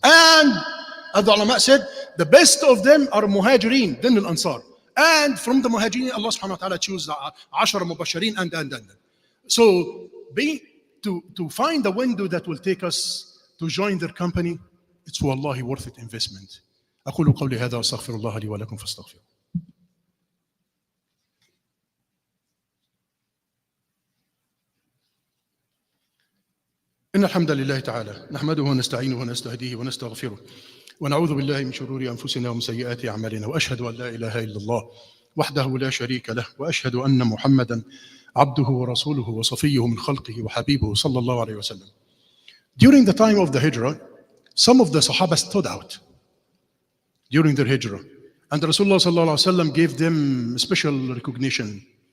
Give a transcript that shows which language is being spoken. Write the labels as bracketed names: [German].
[English] And as the ulama said, the best of them are muhajirin, then al-ansar. And from the muhajirin, Allah subhanahu wa ta'ala choose 10 mubashirin and. So to find a window that will take us to join their company, it's wallahi worth it investment. [Arabic] أقول قولي هذا وأستغفر الله لي ولكم فاستغفروا. إن الحمد لله تعالى نحمده ونستعينه ونستهديه ونستغفره ونعوذ بالله من شرور أنفسنا ومن سيئات أعمالنا وأشهد أن لا إله إلا الله وحده لا شريك له وأشهد أن محمدا عبده ورسوله وصفيه من خلقه وحبيبه صلى الله عليه وسلم. [English] During the time of the Hijrah, some of the Sahaba stood out during their Hijrah. And Rasulullah sallallahu alaihi wasallam gave them special recognition.